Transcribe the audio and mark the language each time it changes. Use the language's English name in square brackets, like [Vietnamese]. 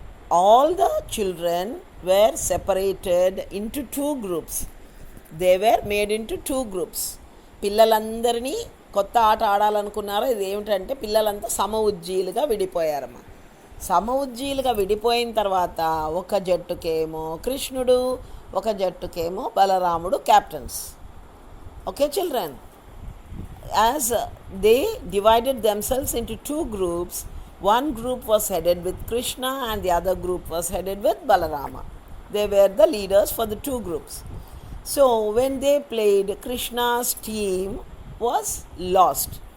[English] All the children were separated into two groups. They were made into two groups. [Telugu] పిల్లలందరినీ కొత్త ఆట ఆడాలనుకున్నారు. ఇది ఏమిటంటే పిల్లలంతా సమ ఉజ్జీలుగా విడిపోయారమ్మా. సమ ఉజ్జీలుగా విడిపోయిన తర్వాత ఒక జట్టుకేమో కృష్ణుడు, ఒక జట్టుకేమో బలరాముడు captains. [English] Okay children, as they divided themselves into two groups, one group was headed with Krishna and the other group was headed with Balarama. They were the leaders for the two groups. So when they played, Krishna's team was lost.